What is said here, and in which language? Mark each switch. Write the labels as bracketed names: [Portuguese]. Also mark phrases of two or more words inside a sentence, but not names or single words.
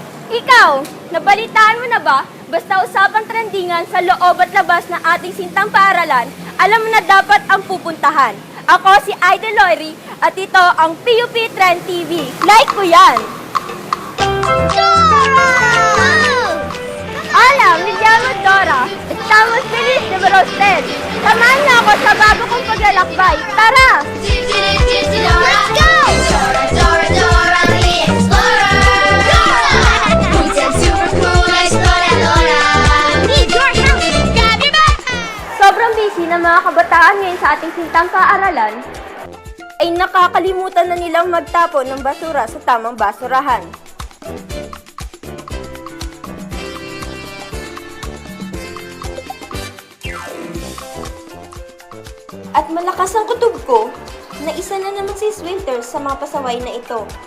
[Filipino] Ikaw, nabalitaan mo na ba? Basta usapang trendingan sa loob at labas ng ating sintang paaralan, alam mo na dapat ang pupuntahan. Ako si Idol Lory at ito ang PUP Trend TV. Like ko yan! [Spanish] Hola, me llamo Dora. Estamos feliz de verosted. [Filipino] Samahan niyo ako sa bago kong paglalakbay. Tara! [English] Let's go! Dora, Dora, Dora, the explorer! Dora! Who's that super cool exploradora? Need your help! Grab your backpack! [Filipino] Sobrang busy ng mga kabataan ngayon sa ating sintang paaralan ay nakakalimutan na nilang magtapon ng basura sa tamang basurahan. At malakas ang kutob ko na isa na naman si Swinter sa mga pasaway na ito.